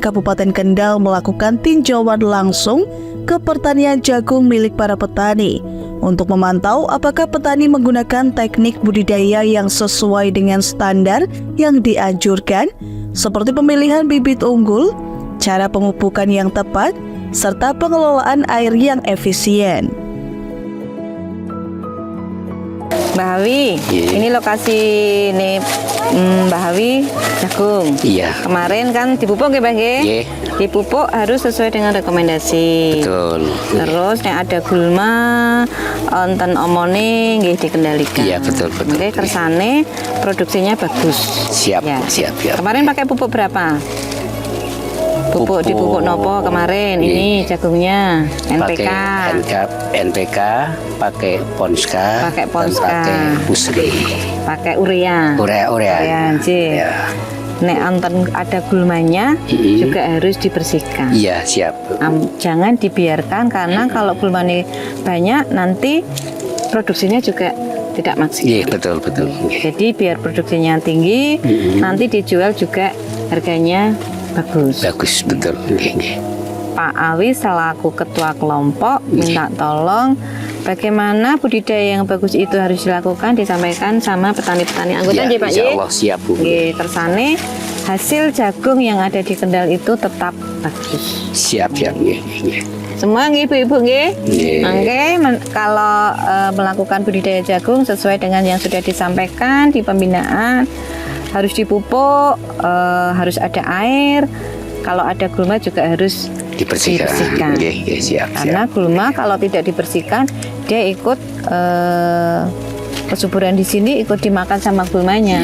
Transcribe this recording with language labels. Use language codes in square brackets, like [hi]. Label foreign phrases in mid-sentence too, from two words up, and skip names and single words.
[id] Kabupaten Kendal melakukan tinjauan langsung ke pertanian jagung milik para petani untuk memantau apakah petani menggunakan teknik budidaya yang sesuai dengan standar yang dianjurkan, seperti pemilihan bibit unggul, cara pemupukan yang tepat, serta pengelolaan air yang efisien. Mbak Hawi, ini lokasi nih Mbak Hawi jagung. Iya. Kemarin kan dipupuk ya Mbak? Iya. Dipupuk harus sesuai dengan rekomendasi. Betul. Terus nek ada gulma, [jv] onten omone nggih dikendalikan. [id] Iya betul. Oke, kersane produksinya bagus. Siap. Kemarin pakai pupuk berapa? Dipupuk nopo kemarin? Ini jagungnya NPK. NPK, pakai Ponska, pakai pakai Pusri, pakai urea. Urea. Ya. [jv] Nek anten [id] ada gulmanya juga harus dibersihkan. Iya siap. Jangan dibiarkan karena kalau gulmanya banyak nanti produksinya juga tidak maksimal. Iya, betul. Jadi biar produksinya tinggi, nanti dijual juga harganya bagus. Bagus, betul. Pak Awi selaku ketua kelompok minta tolong bagaimana budidaya yang bagus itu harus dilakukan, disampaikan sama petani-petani anggota Ya, Pak insya Ye. Allah siap, Bu. [jv] Nggih, tersane [id] hasil jagung yang ada di Kendal itu tetap bagus. Siap. Semua nggih ibu-ibu nggih. Nggih. Oke, kalau melakukan budidaya jagung sesuai dengan yang sudah disampaikan di pembinaan, harus dipupuk, harus ada air. Kalau ada gulma juga harus dibersihkan. Nggih, siap. Karena gulma kalau tidak dibersihkan, dia ikut kesuburan di sini ikut dimakan sama gulmanya.